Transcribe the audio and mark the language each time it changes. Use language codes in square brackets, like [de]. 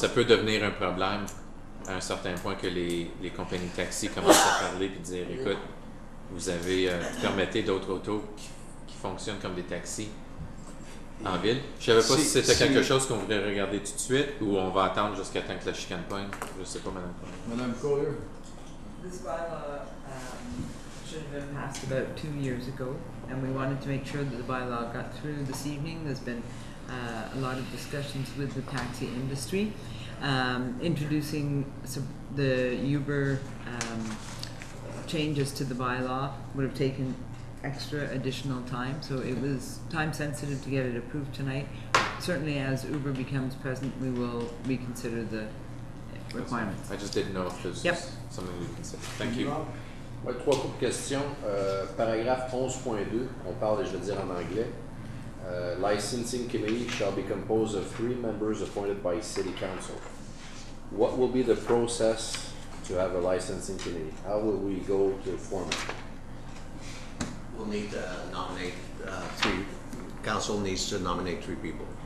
[fr] Ça peut devenir un problème à un certain point que les compagnies de taxi commencent à parler et dire écoute, vous permettez d'autres autos qui fonctionnent comme des taxis en ville. Je ne savais pas si c'était quelque chose qu'on voudrait regarder tout de suite ou on va attendre jusqu'à temps que la chicane pointe. Je ne sais pas, Mme Collier. Madame Collier. [en] This bylaw should have been passed about 2 years ago, and we wanted to make sure that the bylaw got through this evening. There's been a lot of discussions with the taxi industry. Introducing the Uber changes to the bylaw would have taken extra additional time, so it was time sensitive to get it approved tonight. Certainly as Uber becomes present, we will reconsider the requirements. I just didn't know if this Yep. was something we consider. Thank you. [fr] Ouais, 3 courtes questions. Paragraphe 11.2, on parle, et je vais dire en anglais. [en] Licensing committee shall be composed of 3 members appointed by City Council. What will be the process to have a licensing committee? How will we go to form it? We'll need to nominate 3. Council needs to nominate 3 people.